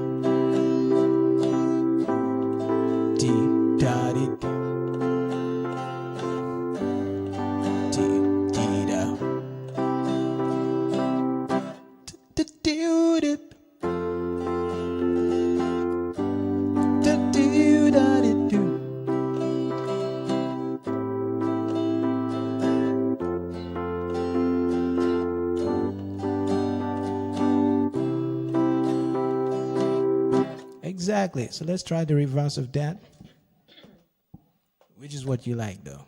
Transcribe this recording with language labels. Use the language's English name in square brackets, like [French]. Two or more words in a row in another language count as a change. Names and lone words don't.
[English] Dee da dee da. Dee dee da. Da doo da. Da doo da dee doo. Exactly. So let's try the reverse of that. Which is what you like, though.